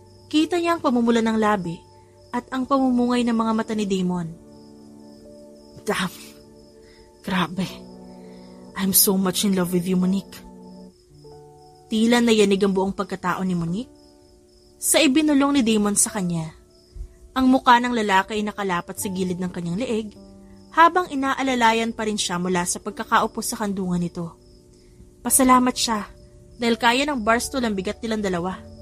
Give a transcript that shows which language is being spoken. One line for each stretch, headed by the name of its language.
Filipino: Kita niya ang pamumula ng labi at ang pamumungay ng mga mata ni Damon.
English: Damn!
Filipino: Grabe!
English: I'm so much in love with you, Monique.
Filipino: Tila nayanig ang buong pagkatao ni Monique sa ibinulong ni Damon sa kanya. Ang mukha ng lalaki ay nakalapat sa gilid ng kanyang leeg habang inaalalayan pa rin siya mula sa pagkakaupo sa kandungan nito. Pasalamat siya dahil kaya ng barstool ang bigat nilang dalawa.